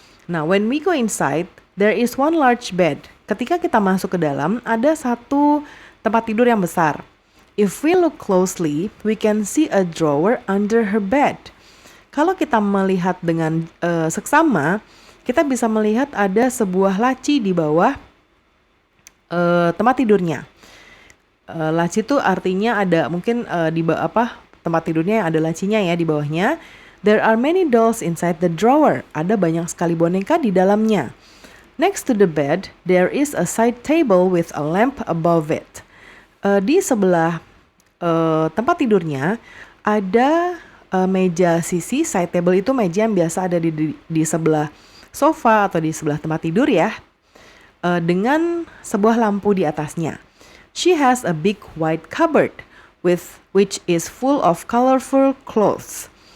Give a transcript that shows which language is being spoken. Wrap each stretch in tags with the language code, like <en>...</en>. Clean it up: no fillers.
<en>Nah, when we go inside, there is one large bed.</en> <id>Ketika kita masuk ke dalam, ada satu tempat tidur yang besar.</id> <en>If we look closely, we can see a drawer under her bed.</en> <id>Kalau kita melihat dengan seksama, kita bisa melihat ada sebuah laci di bawah tempat tidurnya. Laci itu artinya ada mungkin tempat tidurnya yang ada lacinya ya di bawahnya.</id> <en>There are many dolls inside the drawer.</en> <id>Ada banyak sekali boneka di dalamnya.</id> <en>Next to the bed, there is a side table with a lamp above it.</en> <id>Di sebelah tempat tidurnya ada meja sisi. Side table itu meja yang biasa ada di sebelah sofa atau di sebelah tempat tidur ya. Dengan sebuah lampu di atasnya.</id> <en>She has a big white cupboard which is full of colorful clothes.</en>